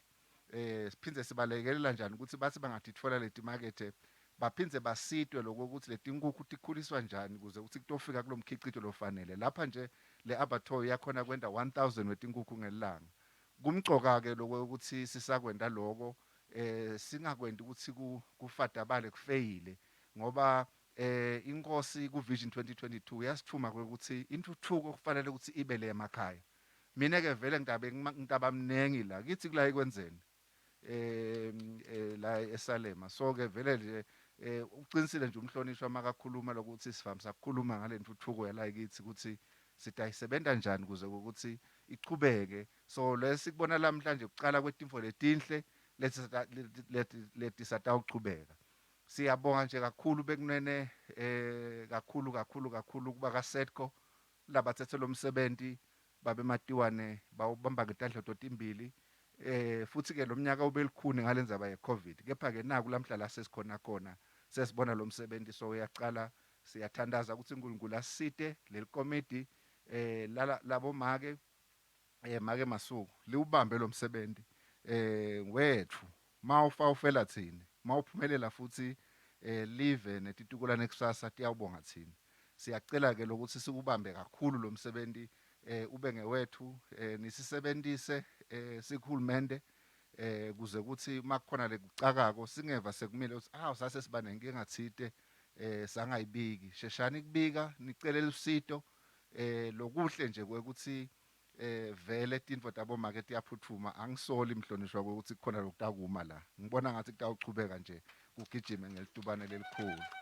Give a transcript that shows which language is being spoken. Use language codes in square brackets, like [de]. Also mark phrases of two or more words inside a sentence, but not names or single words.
[ss] Siphinde sibalekelela njani ukuthi bathi bangatitfola letimakethe baphindze basitwe lokuthi letinkukhu tikhuliswa njani ukuze ukuthi kutofika kulomkhicito lofanele. Lapha nje le-Abattoir yakhona kwenda 1000 wetinkukhu ngelanga. Kumcoka ke lokuthi sisakwenda lokho singakwendi ukuthi kufadabale kufeyile ngoba inkosi ku Vision 2022 yasithuma ukuthi intuthuko kufanele ukuthi ibe le emakhaya. Mina ke vele ngidaba mnengi la kithi kula ikwenzeni la eSalema. So ke vele nje uqinisile nje umhlonishwa makakhuluma lokuthi sivamisa ukukhuluma ngale ntuthuko yala kithi ukuthi sitayisebenta njani kuze ukuthi ichubeke. So lesikubona namhlanje ukucala kwetimfo letinhle lethi satawuchubeka. Siyabonga nje kakhulu bekunene kakhulu kuba ka SEDCO labathethe lo msebenzi babe Matiwane bawubamba ngetandla totimbili. Futhi ke lo mnyaka ubelikhuni ngalenzaba yeCovid. Kepha ke naku lamhla la sesikhona khona sesibona lo msebenzi so uyaqala siyathandaza ukuthi uNkulunkulu asite lelikomiti labo make make Masuku liubambe lo msebenzi wethu mawufa ufela thini mawuphumelela futhi live netituko nekusasa tiyawubonga thina. Siyacela ke lokuthi sikubambe kakhulu lo msebenzi ube ngewethu nisisebenzise sikhulumende kuze ukuthi makukhona lekucakako singeva sekumile ukuthi sase siba nenkinga thite sangayibiki sheshani kubika nicelela usito lokuhle nje kwekuthi vele tinfo tabo market yaphuthuma angisoli imhlonishwa ukuthi kukhona lokutakuma la ngibona ngathi kutawuchubeka nje kugijime ngelitubane lelikhulu.